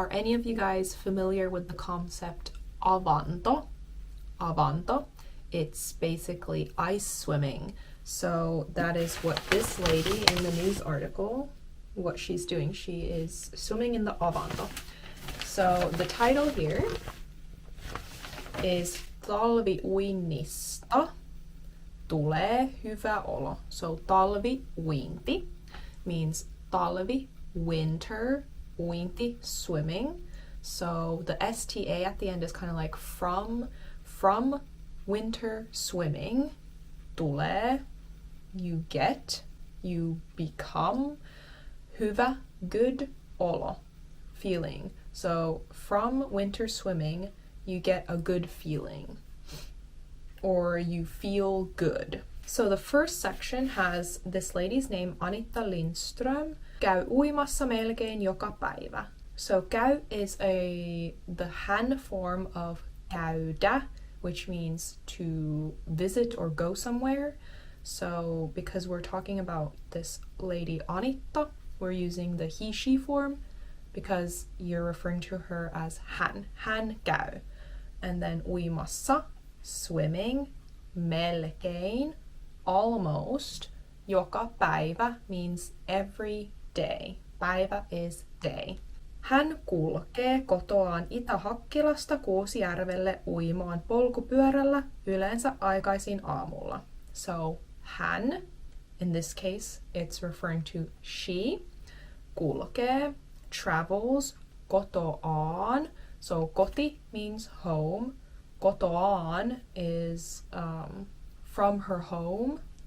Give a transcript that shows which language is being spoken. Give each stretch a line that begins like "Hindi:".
English: Are any of you guys familiar with the concept Avanto? Avanto. It's basically ice swimming. So that is what this lady in the news article, what she's doing. She is swimming in the Avanto. So the title here is
Finnish: talviuinnista tulee hyvä olo.
English: So talviuinti means talvi, winter, uinti, swimming. So the STA at the end is kind of like from winter swimming, tulee, you get, you become, hyvä, good, olo, feeling. So from winter swimming, you get a good feeling, or you feel good. So the first section has this lady's name, Anitta Lindström,
Finnish: käy uimassa melkein joka päivä.
English: So käy is the hän form of käydä, which means to visit or go somewhere. So because we're talking about this lady Anitta, we're using the he-she form because you're referring to her as hän.
Finnish: Hän käy.
English: And then uimassa, swimming, melkein, almost, joka päivä means every day. Päivä is day.
Finnish: Hän kulkee kotoaan Itä-Hakkilasta Kuusijärvelle uimaan polkupyörällä yleensä aikaisin aamulla.
English: So hän, in this case, it's referring to she, kulkee, travels, kotoaan. So koti means home. Kotoaan is from her home.